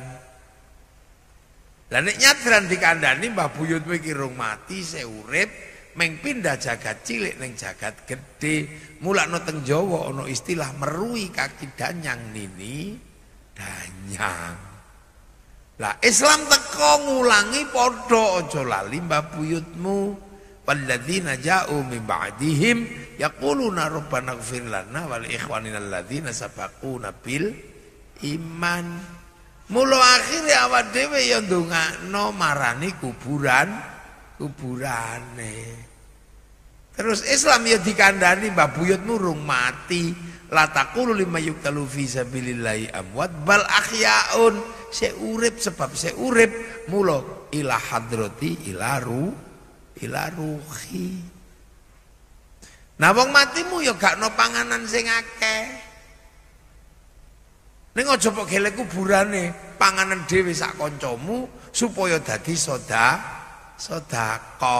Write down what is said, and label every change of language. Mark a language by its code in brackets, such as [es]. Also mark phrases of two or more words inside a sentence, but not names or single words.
[jv] Lah nek nyadran dikandani Mbah Buyutmu iki rung mati sik urip meng pindah jagat cilik ning jagat gedhe. Mulane teng Jawa ana istilah merui kaki danyang nini danyang. Lah Islam teko ngulangi padha aja lali Mbah Buyutmu. [ar] والذين جاءوا من بعدهم يقولون ربنا اغفر لنا ولإخواننا الذين سبقونا بالإيمان. [jv] Mula akhire awak dhewe ya ndongakno marani kuburane. Terus Islam ya dikandani Mbah Buyutmu rung mati. [ar] لا تقولوا لمن يقتل في سبيل الله أموات بل أحياء. [jv] Sik urip sebab sik urip mula [ar] إلى حضرة إلى روح. [jv] Nah wong matimu ya gak no panganan sing akeh. Ning aja pok gelek kuburane, panganan dhewe sak kancamu supaya dadi sedekah.